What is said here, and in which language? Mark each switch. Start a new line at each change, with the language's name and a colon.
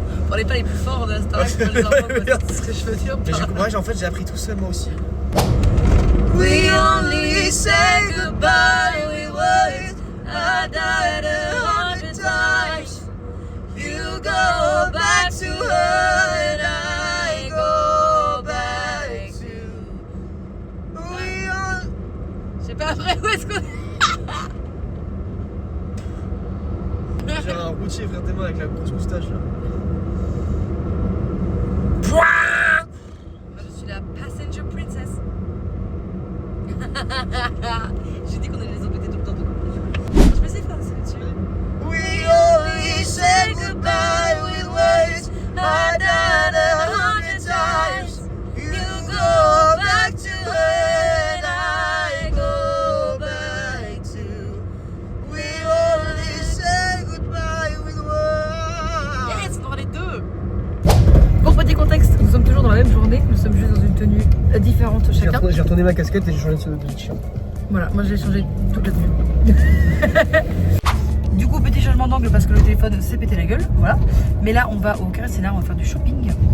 French: On n'est pas les plus forts de la Star Wars pour les enfants, c'est ce que je veux dire. Moi, en fait, j'ai appris tout seul, moi aussi.
English: We only say goodbye with words. I died 100 times. You go back to her and I go back to.
French: Je sais pas après où est-ce qu'on est. J'ai un routier, frère, tes mains avec la grosse moustache là. Moi, je suis la
English: passenger princess.
French: J'ai dit qu'on allait les embêter tout le temps. Je vais essayer de faire ça dessus.
English: We only say goodbye with words. I died 100 times. You go back to her and I go back to. We only say goodbye with words.
French: Yes, on aura les deux. Pour petit contexte, nous sommes toujours dans la même journée. Nous sommes juste dans une tenue différente chacun. J'ai retourné ma casquette et j'ai changé de t-shirt. Voilà, moi j'ai changé toute la tenue. Du coup, petit changement d'angle parce que le téléphone s'est pété la gueule, voilà. Mais là, on va au Carré Sénard, on va faire du shopping.